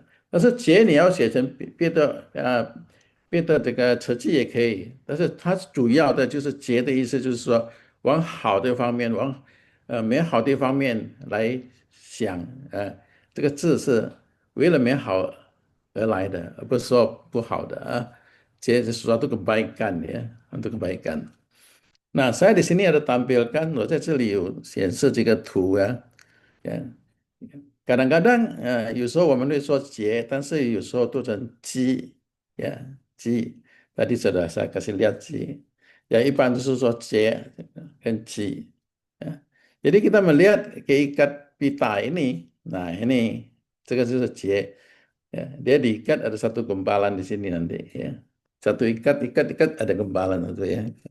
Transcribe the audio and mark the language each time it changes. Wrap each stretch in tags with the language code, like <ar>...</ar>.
<zh>但是节你要写成别的这个词句也可以，但是它主要的就是节的意思，就是说往好的方面，往美好的方面来想，这个字是为了美好而来的，而不是说不好的啊。</zh> <id>节是 sesuatu kebaikan ya, untuk kebaikan. Nah, saya di sini ada tampilkan,</id> <zh>我在这里有显示这个图呀。</zh> <id>kadang-kadang</id> <zh>有时候我们会说节，但是有时候读成鸡呀鸡。</zh> <id>tadi sudah saya kasih lihat</id> <zh>鸡，ya一般都是说节跟鸡。 ya.</zh> <id>Jadi kita melihat keikat pita ini, nah ini</id> <zh>这个就是节，</zh> <id>ya. Dia diikat ada satu gumpalan di sini nanti ya. Satu ikat ada gumpalan itu ya.</id>